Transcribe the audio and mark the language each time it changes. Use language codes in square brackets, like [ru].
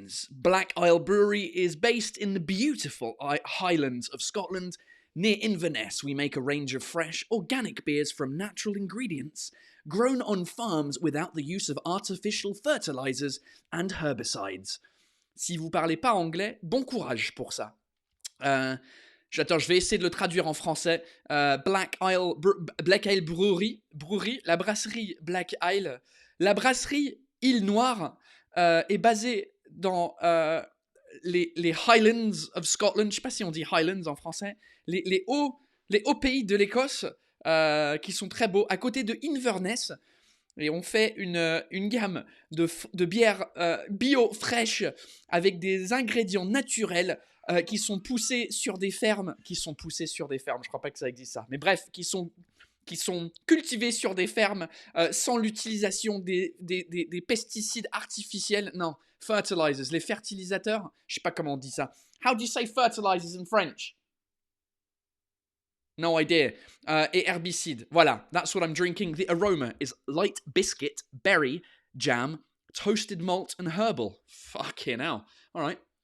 [en] Black Isle Brewery is based in the beautiful Highlands of Scotland. Near Inverness, we make a range of fresh, organic beers from natural ingredients, grown on farms without the use of artificial fertilizers and herbicides. [fr] Si vous parlez pas anglais, bon courage pour ça. J'attends, je vais essayer de le traduire en français. Black Isle Brewery, la brasserie Black Isle. La brasserie Île Noire est basée dans les Highlands of Scotland. Je ne sais pas si on dit Highlands en français. Les hauts pays de l'Écosse qui sont très beaux, à côté de Inverness. Et on fait une gamme de bières bio fraîches avec des ingrédients naturels qui sont poussés sur des fermes. Je ne crois pas que ça existe ça. Mais bref, qui sont cultivés sur des fermes sans l'utilisation des pesticides artificiels. Non, fertilizers, les fertilisateurs. Je sais pas comment on dit ça. [en] How do you say fertilizers in French? No idea. [fr] Et herbicides. Voilà, [en] that's what I'm drinking. The aroma is light biscuit, berry, jam, toasted malt and herbal. Fucking hell. All right.